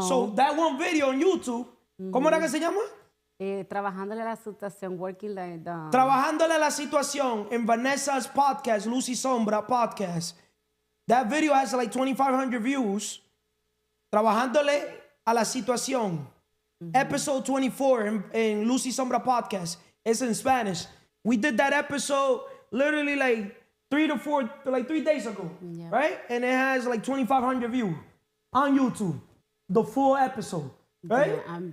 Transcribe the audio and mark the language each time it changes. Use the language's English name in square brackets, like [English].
[English] So that one video on YouTube, [Spanish] ¿cómo era que se llama? Trabajándole la situación, [English] working like the... [Spanish] Trabajándole la situación en Vanessa's podcast, Luz Y Sombra Podcast. [English] That video has like 2,500 views. [Spanish] Trabajándole a la situación. [English] Episode 24 in Luz Y Sombra Podcast. It's in Spanish. We did that episode literally like 3 days ago. Yeah. Right? And it has like 2,500 views on YouTube. The full episode. Right? Yeah,